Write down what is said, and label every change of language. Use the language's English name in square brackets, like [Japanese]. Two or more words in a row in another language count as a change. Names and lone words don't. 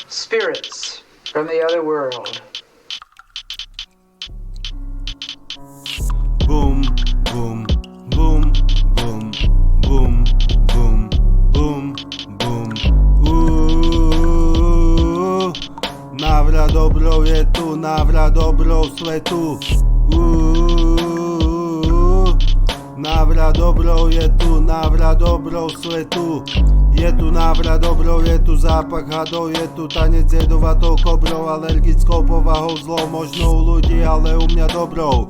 [English] spirits from the other world. Boom, boom, boom, boom, boom, boom, boom, boom. [Slovak] Návrat dobrou je tu, návrat dobrou svetu. Návrat dobrou je tu, návrat dobrou svetu. Je tu návrat dobrou, je tu zápach hadov, je tu tanec jedovatou kobrou, alergickou povahou, zlou možno u ľudí, ale u mňa dobrou.